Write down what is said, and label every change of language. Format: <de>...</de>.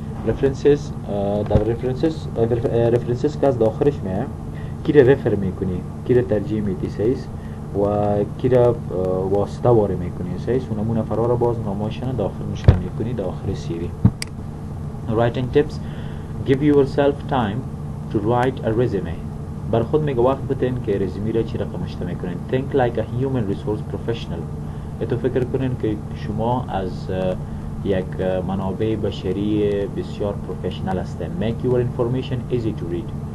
<fa>references در references که از داخلش میه کی را رفر میکنی کی را ترجیح میدی سیز و کی را واسطه واره میکنی سیز اونمو نفرها را باز نامایشن داخل نشته میکنی داخل CV.</fa> <en>writing tips. give yourself time to write a resume.</en> <fa>بر خود میگه وقت بتین که رزومه را چی رقم نشته میکنین.</fa> <en>think like a human resource professional.</en> <fa>اتو فکر کنین که شما از یک منابع بشری بسیار پروفشنال هستین.</fa> <en>make your information easy to read.</en>